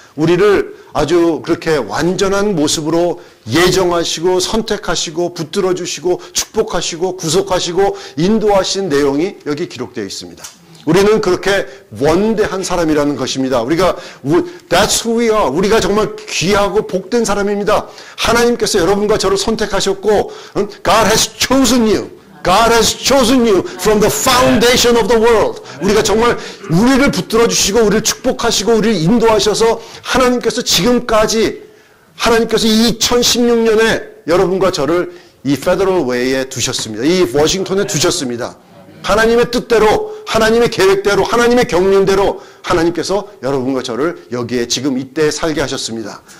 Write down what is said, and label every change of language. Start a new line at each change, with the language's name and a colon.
Korean: 우리를 아주 그렇게 완전한 모습으로 예정하시고 선택하시고 붙들어 주시고 축복하시고 구속하시고 인도하신 내용이 여기 기록되어 있습니다. 우리는 그렇게 원대한 사람이라는 것입니다.
English: That's who we are.
Korean: 우리가 정말 귀하고 복된 사람입니다. 하나님께서 여러분과 저를 선택하셨고,
English: God has chosen you. God has chosen you from the foundation of the world.
Korean: 우리가 정말 우리를 붙들어 주시고, 우리를 축복하시고, 우리를 인도하셔서 하나님께서 지금까지 하나님께서 2016년에 여러분과 저를 이 Federal Way에 두셨습니다. 이 워싱턴에 두셨습니다. 하나님의 뜻대로, 하나님의 계획대로, 하나님의 경륜대로 하나님께서 여러분과 저를 여기에 지금 이때 살게 하셨습니다.